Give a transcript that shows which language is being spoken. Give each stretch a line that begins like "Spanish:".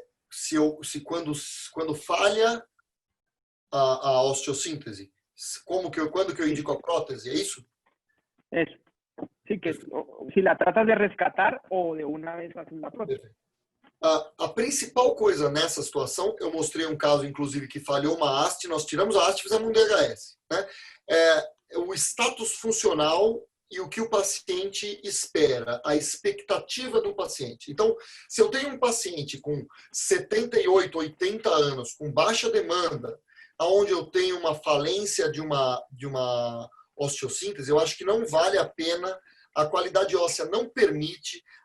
Portuguese: Se quando falha a osteossíntese, quando que eu indico a prótese, é isso?
Spanish: Eso. Sí, que si la tratas de rescatar o de una vez haces la prótese.
Portuguese: A principal coisa nessa situação, eu mostrei um caso, inclusive, que falhou uma haste, nós tiramos a haste e fizemos um DHS. Né? O status funcional e o que o paciente espera, a expectativa do paciente. Então, se eu tenho um paciente com 78, 80 anos, com baixa demanda, onde eu tenho uma falência de uma osteossíntese, eu acho que não vale a pena, a qualidade óssea não permite.